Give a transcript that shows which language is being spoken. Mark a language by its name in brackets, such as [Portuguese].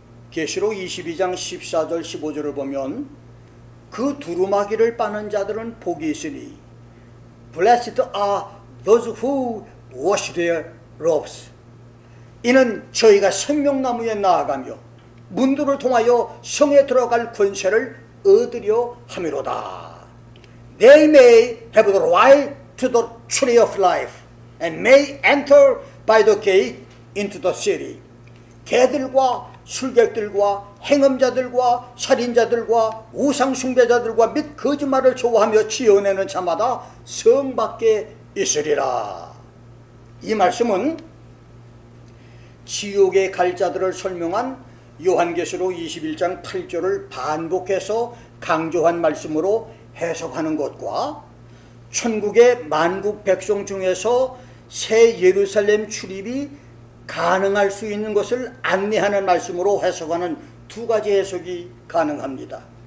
[Korean] 계시록 22장 14절 15절을 보면 그 두루마기를 빠는 자들은 복이 있으니 [English] Blessed are those who wash their robes. [Korean] 이는 저희가 생명나무에 나아가며 문들을 통하여 성에 들어갈 권세를 얻으려 함이로다. [English] They may have the right to the tree of life and may enter by the gate into the city. [Korean] 개들과 술객들과 행음자들과 살인자들과 우상숭배자들과 및 거짓말을 좋아하며 지어내는 자마다 성 밖에 있으리라. 이 말씀은 지옥에 갈 자들을 설명한 요한계시록 21장 8절을 반복해서 강조한 말씀으로 해석하는 것과 천국의 만국 백성 중에서 새 예루살렘 출입이 가능할 수 있는 것을 안내하는 말씀으로 해석하는 두 가지 해석이 가능합니다.